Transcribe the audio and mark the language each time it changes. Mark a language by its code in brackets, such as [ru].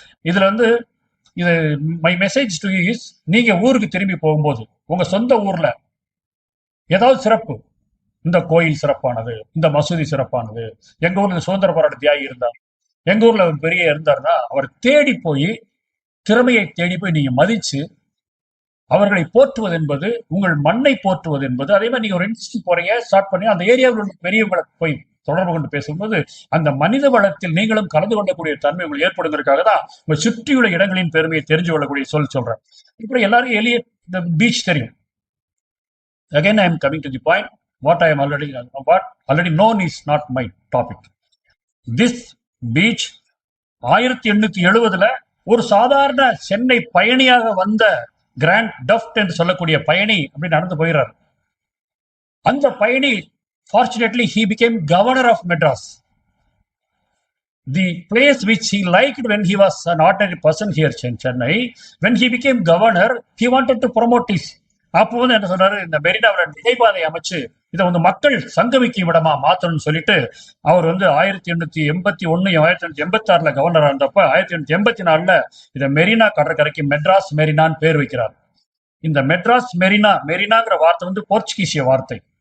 [ta] இதுல வந்து இது [en] my message to you is, [ta] நீங்க ஊருக்கு திரும்பி போகும்போது உங்க சொந்த ஊர்ல ஏதாவது சிறப்பு, இந்த கோயில் சிறப்பானது, இந்த மசூதி சிறப்பானது, எங்க ஊர்ல சுதந்திர போராட்ட தியாகி இருந்தார், எங்க ஊர்ல அவர் பெரிய இருந்தாருன்னா அவர் தேடி போய், திறமையை தேடி போய் நீங்க மதிச்சு அவர்களை போற்றுவது என்பது உங்கள் மண்ணை போற்றுவது என்பது. அதே மாதிரி நீங்க ஒரு இன்ஸ்டியூட் போறீங்க, ஸ்டார்ட் பண்ணி அந்த ஏரியாவில் உள்ள பெரியவங்களை போய் தொடர்பு கொண்டு பேசும்போது அந்த மனித வளத்தில் நீங்களும் கலந்து கொள்ளக்கூடிய தன்மை உங்களுக்கு ஏற்படுவதற்காக தான் உங்க சுற்றியுள்ள இடங்களின் பெருமையை தெரிஞ்சு கொள்ளக்கூடிய சொல்றேன். இப்படி எல்லாரும் எளிய இந்த பீச் தெரியும். [en] Again, I am coming to the point. What already known is not my topic. This beach [ta] 1870 ஒரு சாதாரண சென்னை பயணியாக வந்த கிராண்ட் டஃப்ட் என்று சொல்லக்கூடிய பயணி அப்படி நடந்து போயிறார். அந்த பயணி [en] fortunately he became governor of Madras. the place which he liked when he was an ordinary person here in Chennai, when he became governor, he wanted to promote his. [ta] அப்போ வந்து என்ன சொல்றாரு, இந்த மெரினாவில் நடைபாதை அமைச்சு இதை வந்து மக்கள் சங்கமிக்கும் இடமா மாத்தணும்னு சொல்லிட்டு அவர் வந்து 1881 1886 கவர்னரா இருந்தப்ப 1884 இதை மெரினா கடற்கரைக்கு மெட்ராஸ் மெரினான்னு பேர் வைக்கிறார். இந்த மெட்ராஸ் மெரினா, மெரினாங்கிற வார்த்தை வந்து போர்ச்சுகீசிய வார்த்தை.